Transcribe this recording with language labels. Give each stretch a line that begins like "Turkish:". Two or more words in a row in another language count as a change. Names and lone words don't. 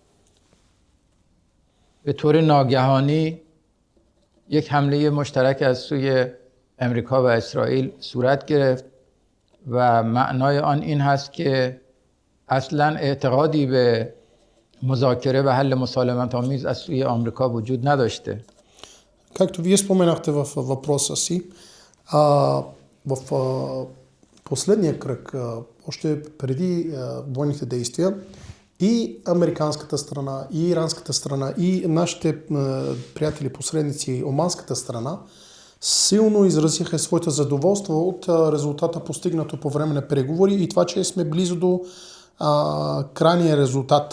Persian: به طور ناگهانی یک حمله مشترک از سوی امریکا و اسرائیل صورت گرفت و معنای آن این هست که اصلا اعتقادی به مذاکره و حل مسالمت آمیز از سوی آمریکا وجود نداشته.
Bulgarian: Както вие споменахте в въпроса си, в последния кръг, още преди военните действия, и американската страна, и иранската страна, и нашите приятели посредници, оманската страна, силно изразиха своето задоволство от резултата постигнато по време на преговори и това, че сме близо до крайния резултат.